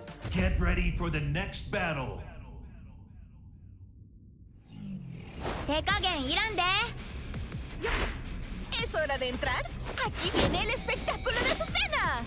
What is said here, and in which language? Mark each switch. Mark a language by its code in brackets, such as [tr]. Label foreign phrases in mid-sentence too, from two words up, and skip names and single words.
[en] Get ready for the next battle. [ja] 手加減いらんで。 [es] Es hora de entrar. Aquí viene el espectáculo de Azucena.